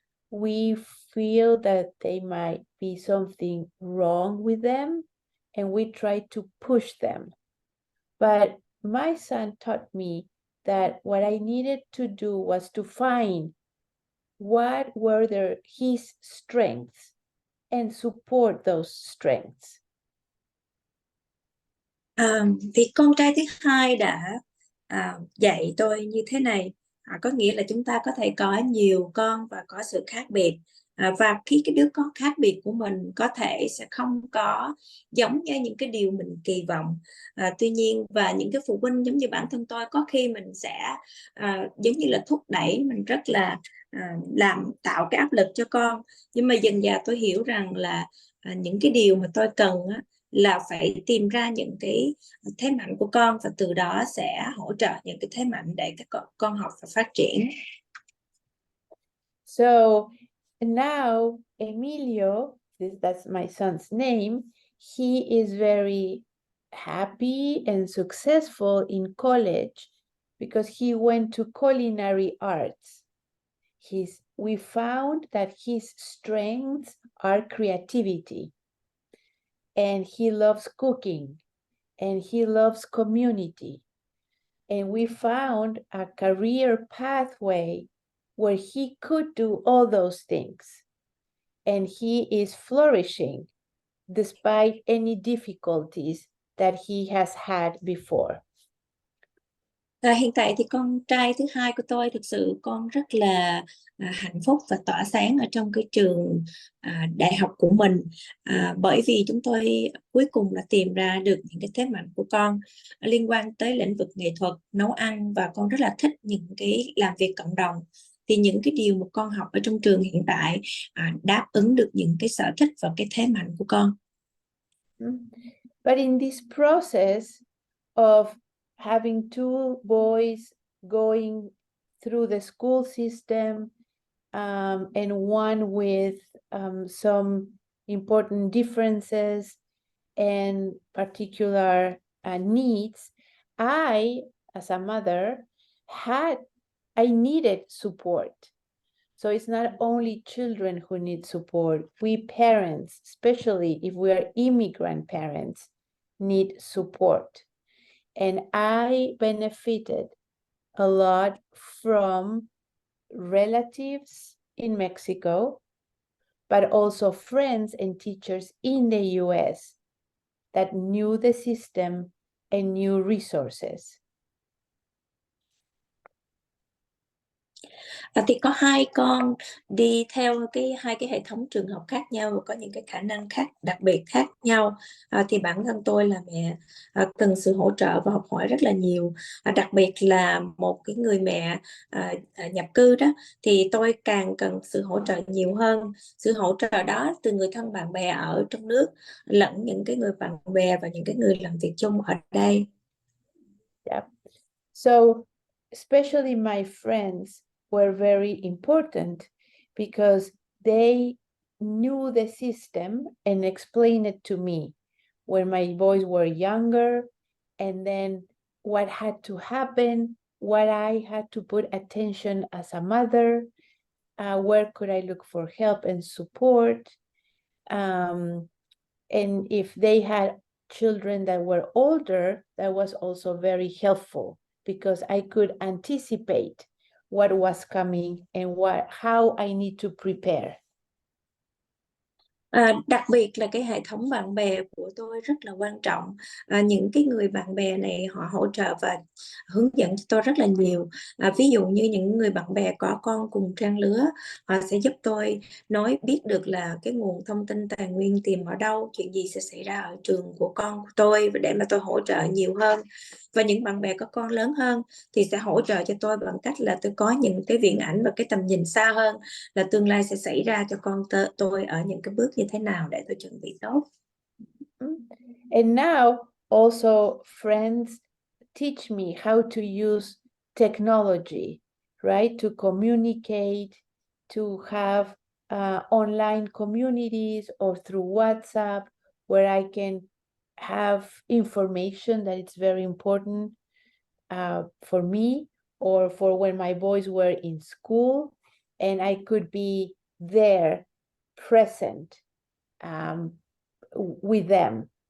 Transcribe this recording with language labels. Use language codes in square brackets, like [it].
[en] We feel that they might be something wrong with them, and we try to push them. But my son taught me that what I needed to do was to find what were his strengths and support those strengths. [vi] Thì con trai thứ hai đã dạy tôi như thế này, có nghĩa là chúng ta có thể có nhiều con và có sự khác biệt, và khi cái đứa con khác biệt của mình có thể sẽ không có giống như những cái điều mình kỳ vọng. Tuy nhiên, và những cái phụ huynh giống như bản thân tôi, có khi mình sẽ giống như là thúc đẩy, mình rất là tạo cái áp lực cho con. Nhưng mà dần dà tôi hiểu rằng là những cái điều mà tôi cần á, là phải tìm ra những cái thế mạnh của con, và từ đó sẽ hỗ trợ những cái thế mạnh để các con học và phát triển. [en] So now Emilio, that's my son's name, he is very happy and successful in college because he went to culinary arts. We found that his strengths are creativity, and he loves cooking, and he loves community. And we found a career pathway where he could do all those things. And he is flourishing despite any difficulties that he has had before. [vi] Hiện tại thì con trai thứ hai của tôi, thực sự con rất là hạnh phúc và tỏa sáng ở trong cái trường đại học của mình, bởi vì chúng tôi cuối cùng là tìm ra được những cái thế mạnh của con liên quan tới lĩnh vực nghệ thuật, nấu ăn, và con rất là thích những cái làm việc cộng đồng. Thì những cái điều mà con học ở trong trường hiện tại đáp ứng được những cái sở thích và cái thế mạnh của con. [en] But in this process of having two boys going through the school system, and one with some important differences and particular needs, I, as a mother, I needed support. So it's not only children who need support. We parents, especially if we are immigrant parents, need support. And I benefited a lot from relatives in Mexico, but also friends and teachers in the US that knew the system and knew resources. [vi] Thì có hai con đi theo hai cái hệ thống trường học khác nhau, có những cái khả năng đặc biệt khác nhau. Thì bản thân tôi là mẹ cần sự hỗ trợ và học hỏi rất là nhiều. Đặc biệt là một cái người mẹ nhập cư đó, thì tôi càng cần sự hỗ trợ nhiều hơn. Sự hỗ trợ đó từ người thân bạn bè ở trong nước, lẫn những cái người bạn bè và những cái người làm việc chung ở đây. [en] Yeah. So especially my friends were very important because they knew the system and explained it to me when my boys were younger, and then what had to happen, what I had to put attention as a mother, where could I look for help and support, and if they had children that were older, that was also very helpful because I could anticipate what was coming and how I need to prepare. [vi] Đặc biệt là cái hệ thống bạn bè của tôi rất là quan trọng. Những cái người bạn bè này họ hỗ trợ và hướng dẫn cho tôi rất là nhiều. Ví dụ như những người bạn bè có con cùng trang lứa, họ sẽ giúp tôi biết được là cái nguồn thông tin tài nguyên tìm ở đâu, chuyện gì sẽ xảy ra ở trường của con của tôi, để mà tôi hỗ trợ nhiều hơn. Và những bạn bè có con lớn hơn thì sẽ hỗ trợ cho tôi bằng cách là tôi có những cái viễn ảnh và cái tầm nhìn xa hơn, là tương lai sẽ xảy ra cho con tôi ở những cái bước như thế nào để tôi chuẩn bị tốt. [en] And now also friends teach me how to use technology, right? To communicate, to have online communities or through WhatsApp where I can have information that it's very important for me or for when my boys were in school, and I could be there present with them.